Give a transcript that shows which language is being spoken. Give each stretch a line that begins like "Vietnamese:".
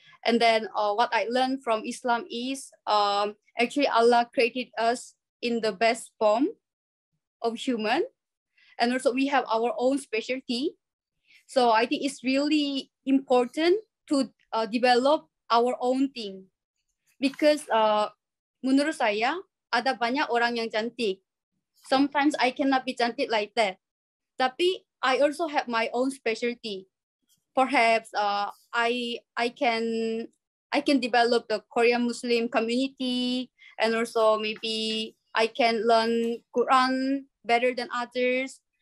English: And then what I learned from Islam is actually Allah created us in the best form of human. And also we have our own specialty. So I think it's really important to develop our own thing. Because
Indonesian: menurut saya, ada banyak orang yang cantik.
English: Sometimes I cannot be cantik like that. Tapi I also have my own specialty. Perhaps I can develop the Korean Muslim community, and also maybe I can learn Quran better than others.